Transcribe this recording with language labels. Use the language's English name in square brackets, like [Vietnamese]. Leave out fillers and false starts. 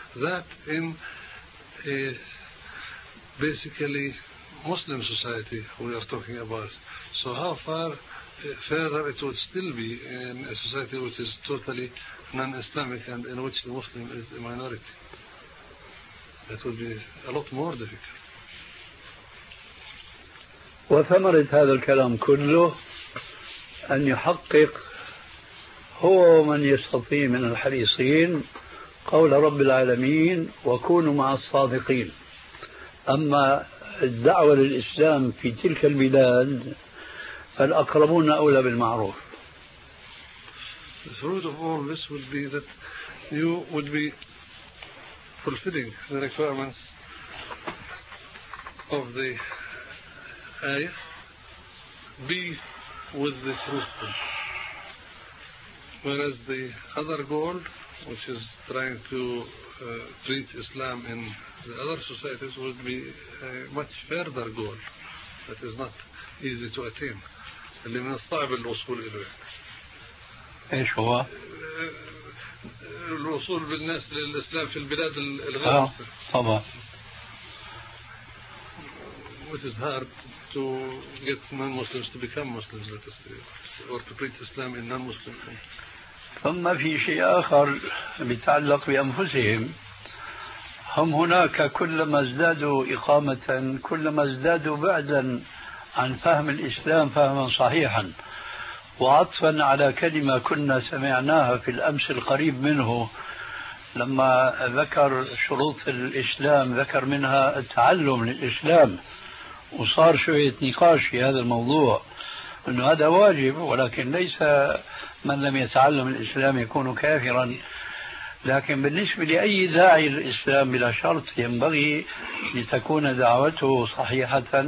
[English] That in a basically Muslim society we are talking about. So how far further it would still be in a society which is totally non-Islamic and in which the Muslim is a minority? It would be a lot more difficult. [Arabic] وثمرة هذا الكلام كله أن يحقق هو من يستطيع من الحريصين قول رب العالمين وكونوا مع الصادقين. أما الدعوة للإسلام في تلك البلاد فالأقربون أولى بالمعروف. [English] The fruit of all this would be that you would be fulfilling the requirements of the ayah, be with the truthful, whereas the other goal, which is trying to reach Islam in the other societies, would be a much further goal that is not easy to attain. [Arabic] اللي من الصعب الوصول إليه. إيش هو؟ الوصول بالناس للإسلام في البلاد الغربية. طبعا. [English] Which is hard to get non-Muslims to become Muslims, let us say, or to preach Islam in non-Muslim countries. [Arabic] ثم في شيء آخر بتعلق بأنفسهم. هم هناك كلما ازدادوا إقامة كلما ازدادوا بعدا عن فهم الإسلام فهما صحيحا، وعطفا على كلمة كنا سمعناها في الأمس القريب منه لما ذكر شروط الإسلام، ذكر منها التعلم للإسلام، وصار شوية نقاش في هذا الموضوع أنه هذا واجب، ولكن ليس من لم يتعلم الإسلام يكون كافرا، لكن بالنسبة لأي داعي للإسلام بلا شرط ينبغي لتكون دعوته صحيحة